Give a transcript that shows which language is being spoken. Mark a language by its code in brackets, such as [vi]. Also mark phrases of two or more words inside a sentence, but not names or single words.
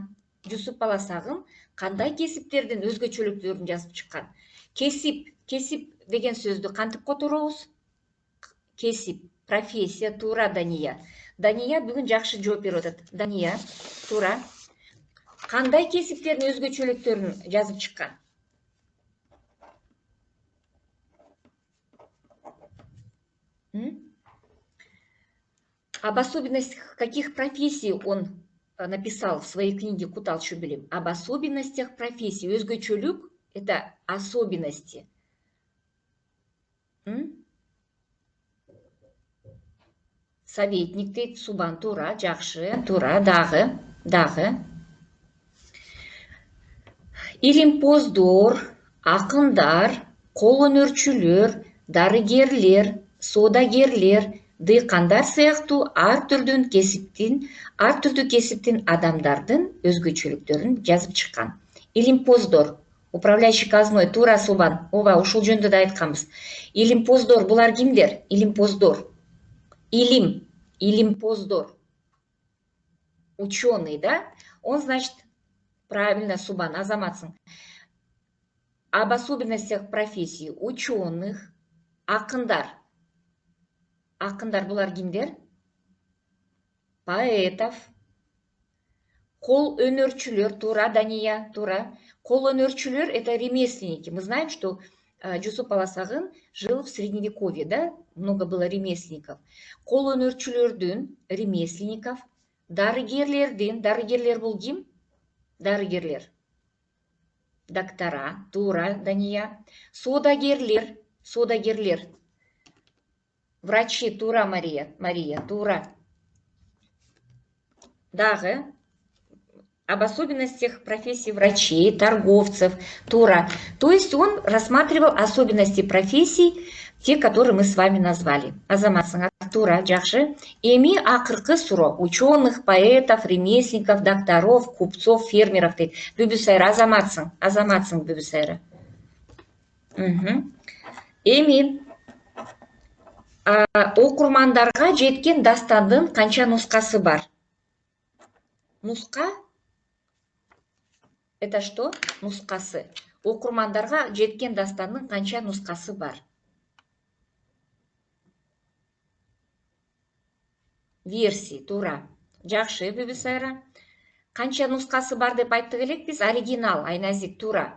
[ky] Жусуп Баласагын кандай кесиптердин өзгөчөлүктөрүн жазып чыккан? Кесип деген сөздү кантип которобуз? Кесип, профессия, туура. Дания бүгүн жакшы жооп берип атат. Дания туура. Кандай кесиптердин өзгөчөлүктөрүн жазып чыккан? [ru] Об особенностях каких профессий он написал в своей книге «Кутал Чубилим»? Об особенностях профессий. Өзгөчөлүк – это особенности. [ky] Советник дейт, Субан туура, жакшы, туура. Дагы. Илимпоздор, акындар, кол өнөрчүлөр, дарыгерлер, соодагерлер, дыйкандар сыяктуу ар түрдүү кесиптин адамдардын өзгөчөлүктөрүн жазып чыккан. Илимпоздор, [ru] управляющий казной, [ky] туура Субан. Ооба, ушул жөнүндө да айтканбыз. Илимпоздор булар кимдер? Илимпоздор. Илимпоздор. [ru] Ученый, да? Он, значит, правильно, Субан, азаматсың. Об особенностях профессии ученых, [ky] акындар. Акындар булар кимдер? Поэтов. Кол өнөрчүлөр, туура, Дания, туура. Кол өнөрчүлөр – [ru] это ремесленники. Мы знаем, что Жусуп Баласагын жил в Средневековье, да? Много было ремесленников. [ky] Кол өнөрчүлөрдүн, ремесленников, дарыгерлер бул ким? Дарыгерлер. Доктора, туура, Дания. Соодагерлер. Врачи, туура, Мария, туура. Дагы. [ru] Об особенностях профессии врачей, торговцев, тура. То есть он рассматривал особенности профессий, те, которые мы с вами назвали. [ky] Азаматсың, тура, жакшы. Эми акыркы суроо. [ru] Ученых, поэтов, ремесленников, докторов, купцов, фермеров дейт. [ky] Бүбүсайра, азаматсың Бүбүсайра. Эми окурмандарга жеткен дастандын канча нускасы бар? Нуска? [ru] Это что? [ky] Нускасы. Окурмандарга жеткен дастандын канча нускасы бар? Версий, туура. Жакшы, Бүбүсайра. Канча нускасы бар деп айттык элекпиз? Оригинал, Айназик, туура.